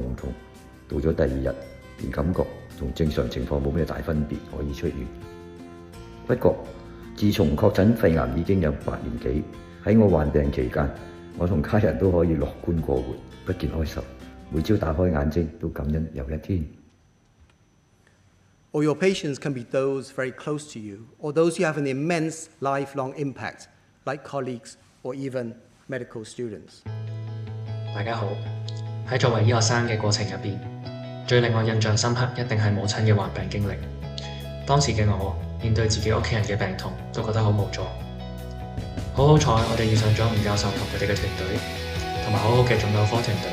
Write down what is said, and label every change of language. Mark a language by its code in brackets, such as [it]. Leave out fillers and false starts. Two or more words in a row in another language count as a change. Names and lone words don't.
[yue] 到咗第2日，便感覺同正常情況冇咩大分別，可以出院。不過，自從確診肺癌已經有8年幾，喺我患病期間，我同家人都可以樂觀過活，不見哀愁。每朝打開眼睛都感恩有一天。 [en] Or your patients can be those very close to you, or those you have an immense lifelong impact, like colleagues or even medical students. [yue] 大家好，喺作為醫學生嘅過程入邊，最令我印象深刻一定係母親嘅患病經歷。當時嘅我面對自己屋企人嘅病痛，都覺得好無助。好彩我哋遇上咗吳教授同佢哋嘅團隊，同埋好好嘅腫瘤科團隊。